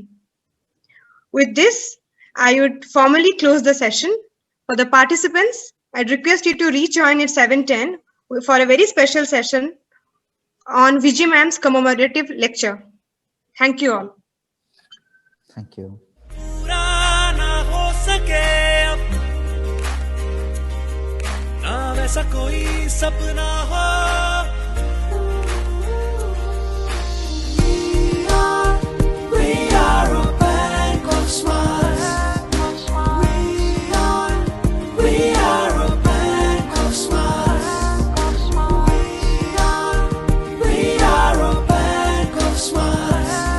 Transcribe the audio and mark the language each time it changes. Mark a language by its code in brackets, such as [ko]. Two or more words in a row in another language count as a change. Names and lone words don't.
[en] With this, I would formally close the session. For the participants, I'd request you to rejoin at 7:10 for a very special session on Vijay Ma'am's commemorative lecture. Thank you all. Thank you. [hi] पूरा ना हो सके अब ना वैसा कोई सपना हो [en] We are a bank of smiles. We are a bank of smiles. We are a bank of smiles.